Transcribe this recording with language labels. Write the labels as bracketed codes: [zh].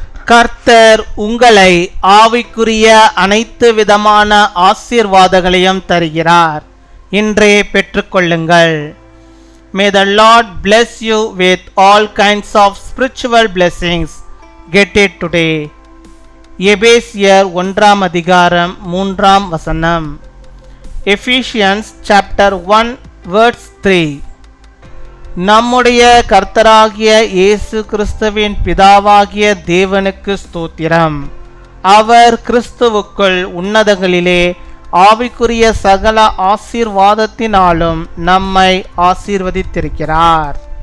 [ta] கர்த்தர் உங்களை ஆவிக்குரிய அனைத்து விதமான ஆசீர்வாதங்களையும் தருகிறார். இன்றே பெற்றுக்கொள்ளுங்கள். [en] May the Lord bless you with all kinds of spiritual blessings. Get it today. [ta] எபேசியர் 1 அதிகாரம் 3 [en] Ephesians chapter 1 verse 3. [ta] நம்முடைய கர்த்தராகிய இயேசு கிறிஸ்துவின் பிதாவாகிய தேவனுக்கு ஸ்தோத்திரம். அவர் கிறிஸ்துவுக்குள் உன்னதங்களிலே ஆவிக்குரிய சகல ஆசீர்வாதத்தினாலும் நம்மை ஆசீர்வதித்திருக்கிறார்.